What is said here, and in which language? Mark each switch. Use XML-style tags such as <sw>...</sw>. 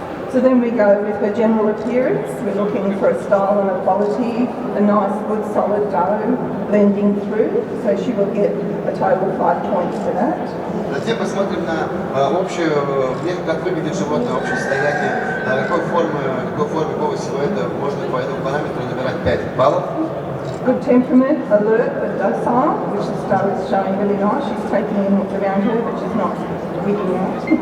<en>So then we go with her general appearance. We're looking for a style and a quality, a nice, good, solid doe blending through. So she will get a total of 5 points for that.</en> <ru>Затем посмотрим на общую, как выглядит животное, общее состояние, какой формы, какого силуэта можно по этому параметру набирать 5 баллов.</ru> <en>Good temperament, alert but docile, which the star is showing really nice. She's taking in what's around her, but she's not wigging out.</en>